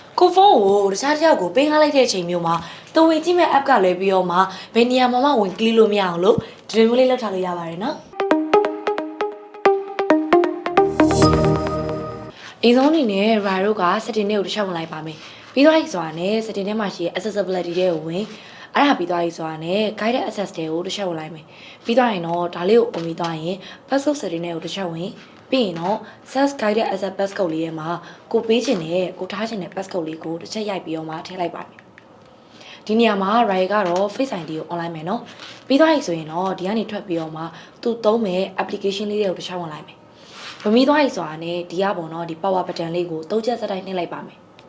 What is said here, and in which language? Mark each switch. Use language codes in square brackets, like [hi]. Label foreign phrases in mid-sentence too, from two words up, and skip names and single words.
[my] ကိုဖုန်းကိုတခြားတစ်ယောက်ကိုပေးထားလိုက်တဲ့အချိန်မျိုးမှာတော်ဝင်ကြည့်မဲ့ app ကလည်းပြီးတော့မှဘယ်နေရာမှာမှဝင်ကလစ်လို့မရအောင်လို့ဒီလိုမျိုးလေးလောက်ထားလို့ရပါတယ်နော်အရင်ဆုံးအနေ နဲ့ Rai တို့က setting တွေကိုတစ်ချက်ဝင်လိုက်ပါမယ်ပြီးတော့ဆိုတာနဲ့ setting ထဲမှာရှိတဲ့ accessibility တွေကိုဝင်အဲ့ဒါပြီးသွားပြီဆိုတာနဲ့ [en] guided access [my] တွေကိုတစ်ချက် ဝင်လိုက်မယ်ပြီးတော့ရင်တော့ဒါလေးကိုပုံပြီးသွားရင် [en] passcode setting [my] တွေကိုတစ်ချက်ဝင်ပြီးရင်တော့ [en] self guided access passcode [my] လေးရဲ့မှာကိုပေးခြင်းနဲ့ကိုထားခြင်းနဲ့ passcode လေးကိုတစ်ချက်ရိုက်ပြီးတော့မှထည့်လိုက်ပါမယ်ဒီနေရာမှာ Rai ကတော့ Face ID ကို online မယ်နော်ပြီးသွားပြီဆိုရင်တော့ဒီကနေထွက်ပြီးတော့မှသူသုံးမဲ့ application လေးတွေကိုတစ်ချက်ဝင်လိုက်မယ်ဝင်ပြီးသွားပြီဆိုတာနဲ့ဒီကပေါ့နော်ဒီ [en] power button [my] လေးကို၃ချက်စက်တိုင်းနှိပ်လိုက်ပါမယ်